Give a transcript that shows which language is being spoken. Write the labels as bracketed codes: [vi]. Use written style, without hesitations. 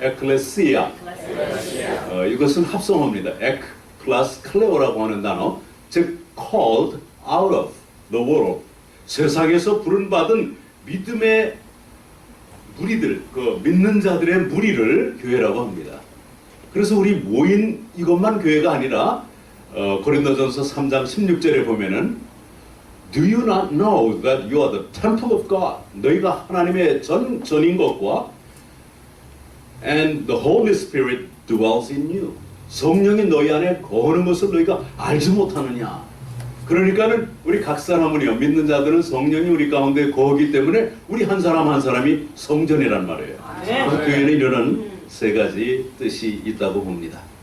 [ko] 에클레시아. 이것은 합성어입니다. 엑 플러스 클레오라고 하는 단어, 즉 [en] called out of the world. [ko] 세상에서 부름받은 믿음의 무리들, 그 믿는 자들의 무리를 교회라고 합니다. 그래서 우리 모인 이것만 교회가 아니라 고린도전서 3장 16절에 보면은 [en] Do you not know that you are the temple of God? [ko] 너희가 하나님의 전인 것과 [en] And the Holy Spirit dwells in you. [ko] 성령이 너희 안에 거하는 것을 너희가 알지 못하느냐. 그러니까는 우리 각 사람은요, 믿는 자들은 성령이 우리 가운데 거하기 때문에 우리 한 사람 한 사람이 성전이란 말이에요. 그래서 교회는 이런 세 가지 뜻이 있다고 봅니다.